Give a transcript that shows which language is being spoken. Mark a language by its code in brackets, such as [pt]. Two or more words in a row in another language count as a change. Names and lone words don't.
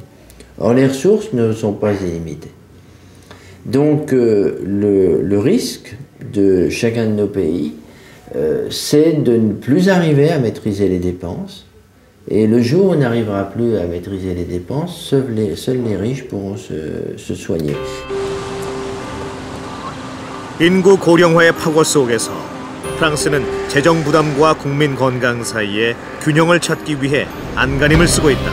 [fr] Or les ressources ne sont pas illimitées. Donc le risque de chacun de nos pays, c'est de ne plus arriver à maîtriser les dépenses. Et le jour où on n'arrivera plus à maîtriser les dépenses, seuls les riches pourront se soigner. [ko] 인구 고령화의 파고 속에서 프랑스는 재정 부담과 국민 건강 사이에 균형을 찾기 위해 안간힘을 쓰고 있다.